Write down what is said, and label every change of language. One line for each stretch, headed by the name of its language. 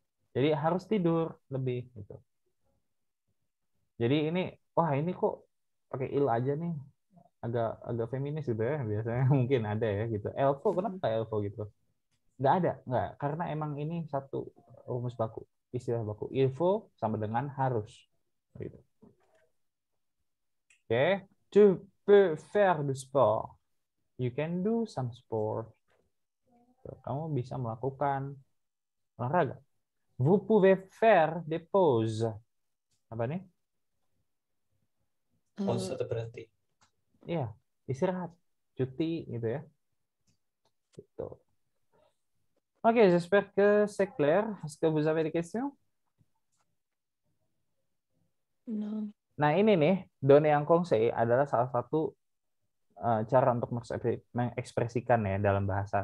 Indonesian: Jadi harus tidur lebih gitu. Jadi ini, wah ini kok pakai il aja nih, agak feminis gitu ya. Biasanya mungkin ada ya gitu. Elfo, kenapa elfo gitu? Nggak, karena emang ini satu rumus baku, istilah baku. Ilfo sama dengan harus. Gitu.
French: Oke, tu peux faire du sport.
English: You can do some sport.
Indonesian: Kamu bisa melakukan olahraga.
French: Vous pouvez faire des pauses.
Indonesian: Apa nih? Pause atau berhenti. Iya, istirahat, cuti gitu ya. Gitu.
French: Ok, j'espère que c'est clair. Est-ce que vous avez des questions?
English: No.
Indonesian: Nah ini nih,
French: donner un conseil
Indonesian: adalah salah satu cara untuk mengekspresikan ya dalam bahasa.